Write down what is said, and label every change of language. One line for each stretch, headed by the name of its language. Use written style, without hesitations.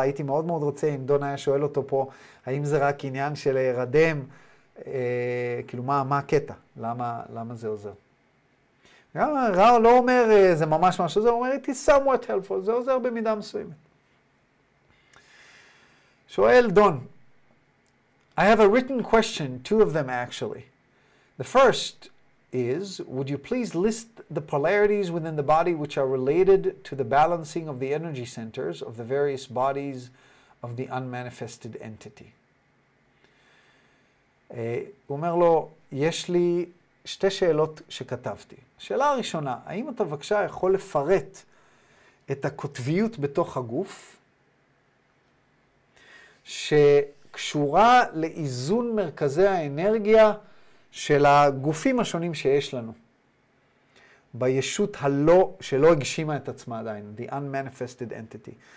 Hebrew: הייתי מאוד מאוד רוצה, אם דון היה שואל אותו פה, האם זה רק עניין של רדם, כאילו מה הקטע? למה זה עוזר? רע לא אומר זה ממש משהו, זה אומר it is somewhat helpful, זה עוזר במידה מסוימת.
English: שואל דון, I have a written question, two of them actually. The first is, would you please list the polarities within the body which are related to the balancing of the energy centers of the various bodies of the unmanifested entity?
Hebrew: הוא אומר לו, יש לי שתי שאלות שכתבתי. השאלה הראשונה, האם אתה בבקשה יכול לפרט את הקוטביות בתוך הגוף, שקשורה לאיזון מרכזי האנרגיה של הגופים השונים שיש לנו, בישות שלא הגשימה את עצמה עדיין, the unmanifested entity.